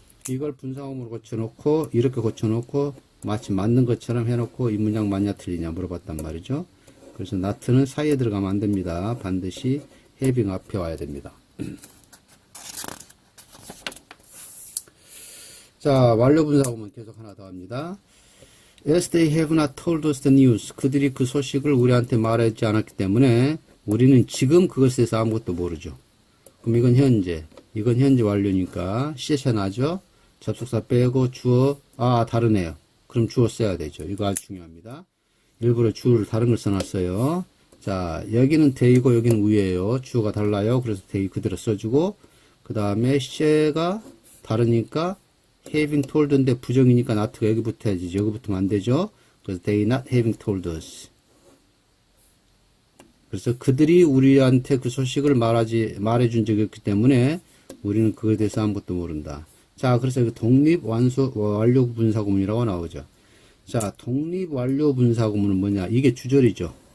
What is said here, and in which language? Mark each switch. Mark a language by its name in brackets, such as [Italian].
[Korean] 이걸 분사음으로 고쳐놓고 이렇게 고쳐놓고 마치 맞는 것처럼 해놓고 이 문장 맞냐 틀리냐 물어봤단 말이죠. 그래서 not는 사이에 들어가면 안 됩니다. 반드시 having 앞에 와야 됩니다. 자, 완료 분사구문 계속 하나 더 합니다. [English] As they have not told us the news. [Korean] 그들이 그 소식을 우리한테 말하지 않았기 때문에 우리는 지금 그것에 대해서 아무것도 모르죠. 그럼 이건 현재 완료니까 시제차 나죠? 접속사 빼고 주어, 다르네요. 그럼 주어 써야 되죠. 이거 아주 중요합니다. 일부러 주어를 다른 걸 써놨어요. 자, 여기는 they고 여기는 we예요. 주어가 달라요. 그래서 they 그대로 써주고, 그 다음에 시제가 다르니까 having told인데 부정이니까 not가 여기 붙어야지. 여기 붙으면 안 되죠. 그래서 [English] they not having told us. [Korean] 그래서 그들이 우리한테 그 소식을 말해준 적이 없기 때문에 우리는 그거에 대해서 아무것도 모른다. 자, 그래서 여기 독립 완료 분사구문이라고 나오죠. 자, 독립 완료 분사구문은 뭐냐? 이게 주절이죠.